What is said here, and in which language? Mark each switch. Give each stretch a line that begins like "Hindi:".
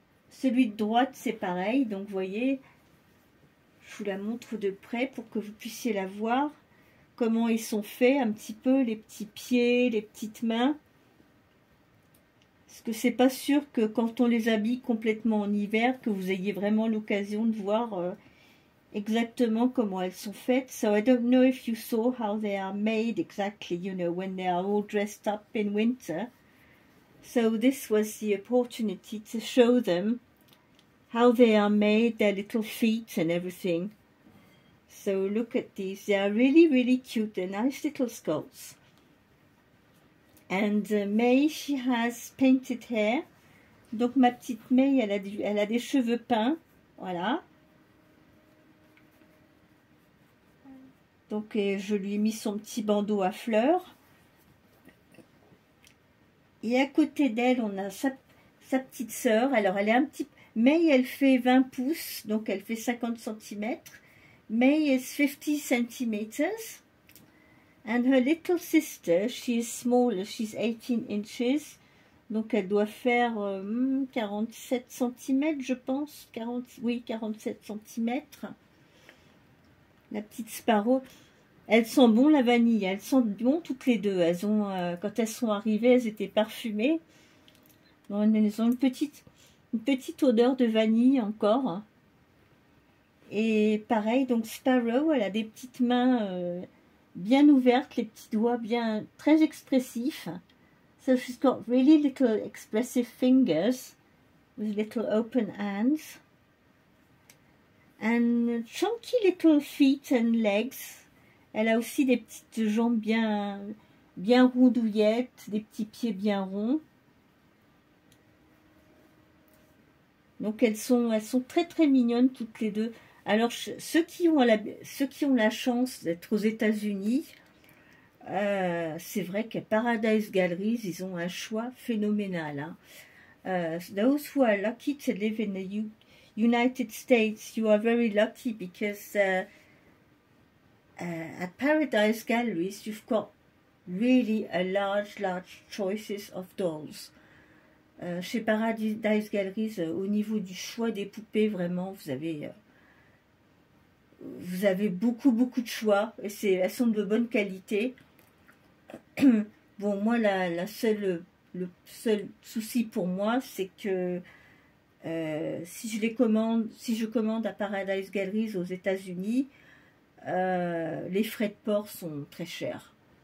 French: Celui de droite, c'est pareil, donc vous voyez, je vous la montre de près pour que vous puissiez la voir, comment ils sont faits, un petit peu, les petits pieds, les petites mains. Parce que c'est pas sûr que quand on les habille complètement en hiver, que vous ayez vraiment l'occasion de voir exactement comment elles sont faites.
English: So I don't know if you saw how they are made exactly, you know, when they are all dressed up in winter. So this was the opportunity to show them how they are made, their little feet and everything. So look at these. They are really cute. They're nice little sculpts. And May, she has painted hair.
French: Donc ma petite May, elle a des cheveux peints, voilà. Donc je lui ai mis son petit bandeau à fleurs. Et à côté d'elle, on a sa petite sœur. Alors elle est un petit... May, elle fait 20 pouces, donc elle fait 50 cm.
English: May is 50 centimeters. And her little sister, she is smaller, she's 18 inches.
French: Donc elle doit faire 47 cm, je pense. 47 cm. La petite Sparrow. Elles sont bon la vanille, elles sont bon toutes les deux. Elles ont, quand elles sont arrivées, elles étaient parfumées. Bon, elles ont une petite odeur de vanille encore. Et pareil, donc Sparrow, elle a des petites mains... bien ouvertes, les petits doigts bien très expressifs.
English: So she's got really little expressive fingers with little open hands and chunky little feet and legs.
French: Elle a aussi des petites jambes bien rondouillettes, des petits pieds bien ronds. Donc elles sont très mignonnes toutes les deux. Alors, ceux qui ont la chance d'être aux États-Unis, c'est vrai qu'à Paradise Galleries, ils ont un choix phénoménal. Hein.
English: Those who are lucky to live in the United States, you are very lucky because at Paradise Galleries, you've got really a large choices of dolls.
French: Chez Paradise Galleries, au niveau du choix des poupées, vraiment, vous avez beaucoup de choix, et elles sont de bonne qualité. Bon, moi, le seul souci pour moi, c'est que si je commande à Paradise Galleries aux États-Unis, les frais de port sont très chers.